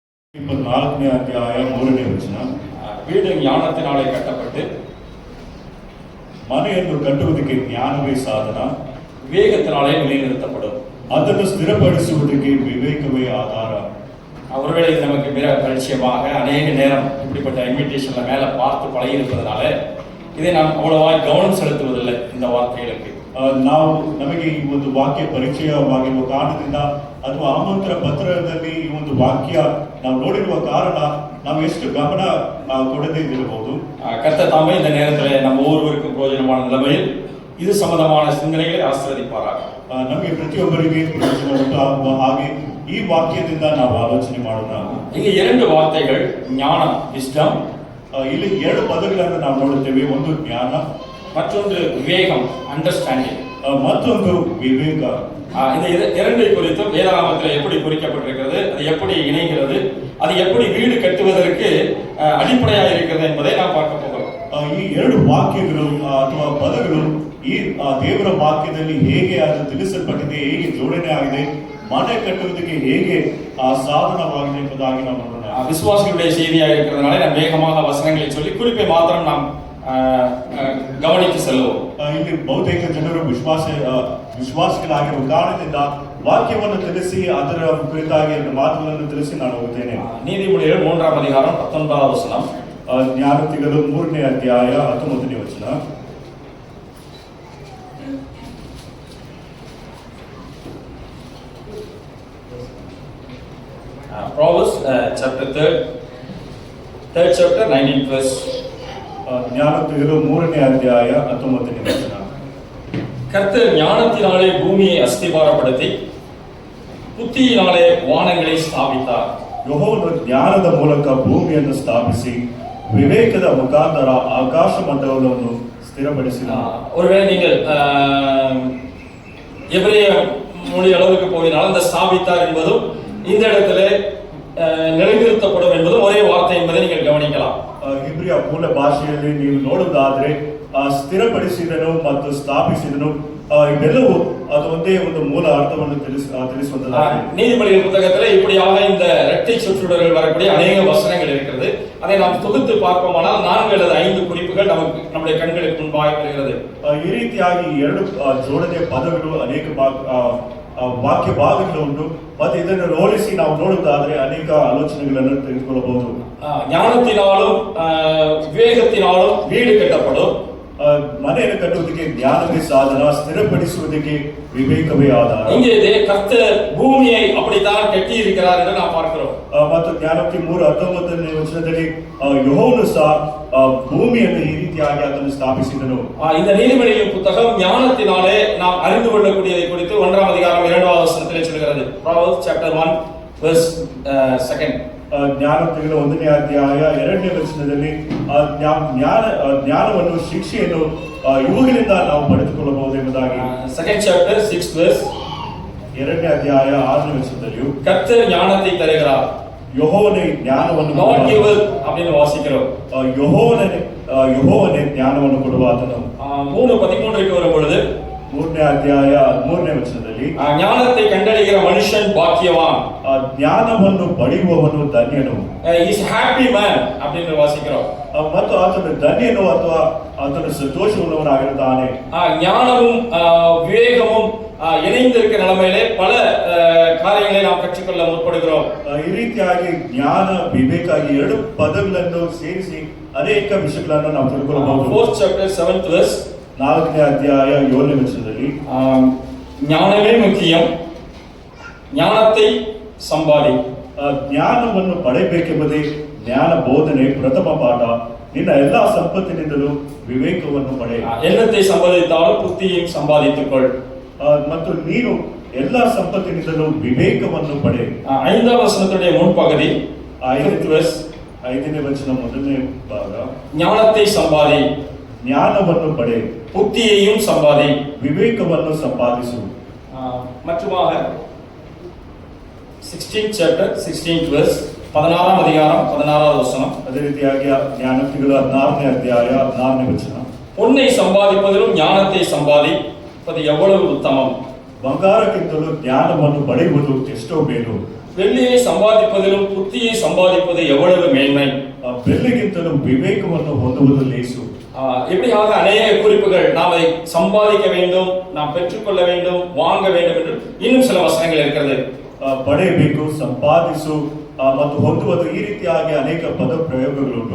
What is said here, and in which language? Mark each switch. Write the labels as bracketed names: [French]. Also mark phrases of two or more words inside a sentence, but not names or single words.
[Kannada] 24ನೇ ಅಧ್ಯಾಯ 3ನೇ ವಚನ. [Tamil] வீடு ஞானத்தினாலே கட்டப்பட்டு [Kannada] ಮನೆಯನ್ನು ಕಟ್ಟುವುದಕ್ಕೆ ಜ್ಞಾನವೇ ಸಾಧನ, [Tamil] விவேகத்தினாலே நிலைநிறுத்தப்படும். [Kannada] ಅದನ್ನು ಸ್ಥಿರಪಡಿಸುವುದಕ್ಕೆ ವಿವೇಕವೇ ಆಧಾರ. [Tamil] ஒருவேளை இது நமக்கு மிக பரிச்சயமாக அநேக நேரம் இப்படிப்பட்ட இன்விடேஷன்ல மேல பார்த்து பழகி இருப்பதனால இதை நாம் அவ்வளவா கவனம் செலுத்துவதில்லை இந்த வார்த்தைகளுக்கு. [Kannada] ನಮಗೆ ಈ ಒಂದು ವಾಕ್ಯ ಪರಿಚಯವಾಗಿರುವ ಕಾರಣದಿಂದ ಅಥವಾ ಆಮಂತ್ರಣ ಪತ್ರದಲ್ಲಿ ಈ ಒಂದು ವಾಕ್ಯ ನಾವು ನೋಡಿರುವ ಕಾರಣ ನಾವು ಎಷ್ಟು ಗಮನ ಕೊಡದೇ ಇರಬಹುದು. [Tamil] கர்த்தர் தாமே இந்த நேரத்தில் நம்ம ஒவ்வொருவருக்கும் பிரயோஜனமான நிலைமையில் இது சம்பந்தமான சிந்தனைகளை ஆசீர்வதிப்பாராக. [Kannada] ನಮಗೆ ಪ್ರತಿಯೊಬ್ಬರಿಗೆ ಪ್ರಯೋಜನ ಉಂಟಾಗುವ ಹಾಗೆ ಈ ವಾಕ್ಯದಿಂದ ನಾವು ಆಲೋಚನೆ ಮಾಡೋಣ. ಇಲ್ಲಿ ಎರಡು ವಾರ್ತೆಗಳು ஞானம் ವಿಸ್ಡಮ್, ಇಲ್ಲಿ ಎರಡು ಪದಗಳನ್ನು ನಾವು ನೋಡುತ್ತೇವೆ. ಒಂದು ಜ್ಞಾನ, [Tamil] மற்றொன்று விவேகம் அண்டர்ஸ்டாண்டிங், மற்றொன்று விவேக. இந்த இரண்டை குறித்தும் வேதாகமத்தில் எப்படி குறிக்கப்பட்டிருக்கிறது, அது எப்படி இணைகிறது, அது எப்படி வீடு கட்டுவதற்கு அடிப்படையாக இருக்கிறது என்பதை நாம் பார்க்க போகிறோம். [Kannada] ಈ ಎರಡು ವಾಕ್ಯಗಳು ಅಥವಾ ಪದಗಳು ಈ ದೇವರ ವಾಕ್ಯದಲ್ಲಿ ಹೇಗೆ ಅದು ತಿಳಿಸಲ್ಪಟ್ಟಿದೆ, ಹೇಗೆ ಜೋಡಣೆ ಆಗಿದೆ, ಮನೆ ಕಟ್ಟುವುದಕ್ಕೆ ಹೇಗೆ ಸಾಧನವಾಗಿದೆ ಎಂಬುದಾಗಿ ನಾವು ನೋಡೋಣ. [Tamil] விசுவாசிகளுடைய செய்தியாக இருக்கிறதுனால நாம் வேகமாக வசனங்களை சொல்லி குறிப்பை மாத்திரம் நாம் [Kannada] ಗಮನಿಸಿ ಸಲ್ಲುವ. ಇಲ್ಲಿ ಬಹುತೇಕ ಜನರು ವಿಶ್ವಾಸಿಗಳಾಗಿರುವ ಕಾರಣದಿಂದ ವಾಕ್ಯವನ್ನು ತಿಳಿಸಿ ಅದರ ಕುರಿತಾಗಿ ಮಾತುಗಳನ್ನು ತಿಳಿಸಿ ನಾನು ಹೋಗುತ್ತೇನೆ. [Tamil] நீதிமொழிகள் 3ஆம் அதிகாரம் 19வது வசனம். [Kannada] ಜ್ಞಾನೋಕ್ತಿಗಳು 3ನೇ ಅಧ್ಯಾಯ 19ನೇ ವಚನ. [English] Proverbs chapter 3rd chapter 19th verse. [Kannada] ಜ್ಞಾನೋಕ್ತಿಗಳು 3ನೇ ಅಧ್ಯಾಯ 19ನೇ ವಚನ. [Tamil] கர்த்தர் ஞானத்தினாலே பூமியை அஸ்திபாரப்படுத்தி புத்தியினாலே வானங்களை ஸ்தாபித்தார். [Kannada] ಯೆಹೋವನು ಜ್ಞಾನದ ಮೂಲಕ ಭೂಮಿಯನ್ನು ಸ್ಥಾಪಿಸಿ ವಿವೇಕದ ಮುಖಾಂತರ ಆಕಾಶ ಮಂಡಲವನ್ನು ಸ್ಥಿರಪಡಿಸಿದನು. [Tamil] ஒருவேளை நீங்கள் எபிரேய மொழி அளவுக்கு போயினால் அந்த ஸ்தாபித்தார் என்பதும் இந்த இடத்துல நிலைநிறுத்தப்படும் என்பதும் ஒரே வார்த்தை என்பதை நீங்கள் கவனிக்கலாம். [Kannada] ಇಬ್ರಿಯ ಮೂಲ ಭಾಷೆಯಲ್ಲಿ ನೀವು ನೋಡುವುದಾದ್ರೆ ಸ್ಥಿರಪಡಿಸಿದನು ಮತ್ತು ಸ್ಥಾಪಿಸಿದನು ಇವೆಲ್ಲವೂ ಅದು ಒಂದೇ ಒಂದು ಮೂಲ ಅರ್ಥವನ್ನು ತಿಳಿಸುವಂತದ್ದಾಗಿದೆ. [Tamil] நீதிமொழிகள் புத்தகத்தில் இப்படியாக இந்த இரட்டை சொற்றொடர்கள் வரக்கூடிய அநேக வசனங்கள் இருக்கிறது. அதை நாம் தொகுத்து பார்ப்போமானால் 4 அல்லது 5 குறிப்புகள் நமக்கு நம்முடைய கண்களுக்கு முன்பாக வருகிறது. [Kannada] ಈ ರೀತಿಯಾಗಿ ಎರಡು ಜೋಡಣೆಯ ಪದಗಳು ಅನೇಕ ವಾಕ್ಯ ಭಾಗಗಳು ಉಂಟು. ಮತ್ತೆ ಇದನ್ನು ಹೋಲಿಸಿ ನಾವು ನೋಡುವುದಾದ್ರೆ ಅನೇಕ ಆಲೋಚನೆಗಳನ್ನು ತೆಗೆದುಕೊಳ್ಳಬಹುದು. [Tamil] ஞானத்தினாலும் விவேகத்தினாலும் வீடு கட்டப்படும். [Kannada] ಮನೆಯನ್ನು ಕಟ್ಟುವುದಕ್ಕೆ ಜ್ಞಾನವೇ ಸಾಧನ, ಸ್ಥಿರಪಡಿಸುವುದಕ್ಕೆ ವಿವೇಕವೇ ಆಧಾರ. [Tamil] இங்கே கர்த்தர் பூமியை அப்படித்தான் கட்டி இருக்கிறார் என்று நாம் பார்க்கிறோம். [Kannada] ಮತ್ತು ಜ್ಞಾನೋಕ್ತಿ 3:19ನೇ ವಚನದಲ್ಲಿ ಯೆಹೋವನು ಸಹ ಭೂಮಿಯನ್ನು ಈ ರೀತಿಯಾಗಿ ಅದನ್ನು ಸ್ಥಾಪಿಸಿದನು. [Tamil] இந்த நீதிமொழிகளின் புத்தகம் ஞானத்தினாலே நாம் அறிந்து கொள்ளக்கூடியதை குறித்து 1ஆம் அதிகாரம் 2வது வசனத்திலே சொல்கிறது. [English] Proverbs chapter 1 verse 2. [Kannada] ಜ್ಞಾನೋಕ್ತಿಗಳ 1ನೇ ಅಧ್ಯಾಯ 2ನೇ ವಚನದಲ್ಲಿ ಜ್ಞಾನವನ್ನು ಶಿಕ್ಷೆಯನ್ನು ಇವುಗಳಿಂದ ನಾವು ಪಡೆದುಕೊಳ್ಳಬಹುದು ಎಂಬುದಾಗಿ. [English] 2nd chapter 6th verse. [Kannada] 2ನೇ ಅಧ್ಯಾಯ 6ನೇ ವಚನದಲ್ಲಿಯೂ [Tamil] கர்த்தர் ஞானத்தை தருகிறார். [Kannada] ಯೆಹೋವನೇ ಜ್ಞಾನವನ್ನು [English] God giver [Tamil] அப்படின்னு வாசிக்கிறோம். [Kannada] ಯೆಹೋವನೇ ಜ್ಞಾನವನ್ನು ಕೊಡುವ ಆತನು. [Tamil] 3:13க்கு வரும் பொழுது [Kannada] 3ನೇ ಅಧ್ಯಾಯ 3ನೇ ವಚನದಲ್ಲಿ [Tamil] ஞானத்தை கண்டடைகிற மனுஷன் பாக்கியவான், [Kannada] ಜ್ಞಾನವನ್ನು ಪಡೆಯುವವನು ಧನ್ಯನು. [English] is happy man [Tamil] அப்படின்னு வாசிக்கிறோம். [Kannada] ಮತ್ತು ಆತನು ಧನ್ಯನು ಅಥವಾ ಆತನು ಸಂತೋಷವುಳ್ಳವನಾಗಿರುತ್ತಾನೆ. [Tamil] ஞானமும் விவேகமும் இணைந்திருக்கிற நிலைமையிலே பல காரியங்களை நாம் கற்றுக்கொள்ள முற்படுகிறோம். [Kannada] ಈ ರೀತಿಯಾಗಿ ಜ್ಞಾನ ವಿವೇಕ ಈ ಎರಡು ಪದಗಳನ್ನು ಸೇರಿಸಿ ಅನೇಕ ವಿಷಯಗಳನ್ನು ನಾವು ತಿಳ್ಕೊಳ್ಳಬಹುದು. [English] 4th chapter 7th verse. [Kannada] 4ನೇ ಅಧ್ಯಾಯ 7ನೇ ವಚನದಲ್ಲಿ [Tamil] ஞானமே முக்கியம், ஞானத்தை சம்பாதி. [Kannada] ಜ್ಞಾನವನ್ನು ಪಡೆಯಬೇಕೆಂಬುದೇ ಜ್ಞಾನ ಬೋಧನೆ ಪ್ರಥಮ ಪಾಠ. ನಿನ್ನ ಎಲ್ಲಾ ಸಂಪತ್ತಿನಿಂದಲೂ ವಿವೇಕವನ್ನು ಪಡೆ. [Tamil] எண்ணத்தை சம்பாதித்தாலும் புத்தியையும் சம்பாதித்துக்கொள். [Kannada] ಮತ್ತು ನೀನು ಎಲ್ಲಾ ಸಂಪತ್ತಿನಿಂದಲೂ ವಿವೇಕವನ್ನು ಪಡೆ. [Tamil] 5ாம் வசனத்துடைய முன்பகுதி [Kannada] 5ನೇ ವಚನ 1ನೇ ಭಾಗ. [Tamil] ஞானத்தை சம்பாதி, [Kannada] ಜ್ಞಾನವನ್ನು ಪಡೆ, [Tamil] புத்தியையும் சம்பாதி, [Kannada] ವಿವೇಕವನ್ನು ಸಂಪಾದಿಸು. [Tamil] மற்றுமாக [English] 16th chapter 16th verse. [Tamil] 16ஆம் அதிகாரம் 16வது வசனம். [Kannada] ಅದೇ ರೀತಿಯಾಗಿ ಜ್ಞಾನೋಕ್ತಿಗಳು 16ನೇ ಅಧ್ಯಾಯ 16ನೇ ವಚನ. [Tamil] பொன்னை சம்பாதிப்பதிலும் ஞானத்தை சம்பாதிப்பது எவ்வளவு உத்தமம். [Kannada] ಬಂಗಾರಕ್ಕಿಂತಲೂ ಜ್ಞಾನವನ್ನು ಪಡೆಯುವುದು ಎಷ್ಟೋ ಮೇಲು. [Tamil] வெள்ளியை சம்பாதிப்பதிலும் புத்தியை சம்பாதிப்பது எவ்வளவு மேன்மை. [Kannada] ಬೆಳ್ಳಿಗಿಂತಲೂ ವಿವೇಕವನ್ನು ಹೊಂದುವುದು ಲೇಸು. [Tamil] இப்படியாக அநேக குறிப்புகள் நாம் அதை சம்பாதிக்க வேண்டும், நாம் பெற்றுக்கொள்ள வேண்டும், வாங்க வேண்டும் என்று இன்னும் சில வசனங்கள் இருக்கிறது. [Kannada] ಪಡೆಯಬೇಕು, ಸಂಪಾದಿಸು ಮತ್ತು ಹೊಂದುವುದು, ಈ ರೀತಿಯಾಗಿ ಅನೇಕ ಪದ ಪ್ರಯೋಗಗಳುಂಟು.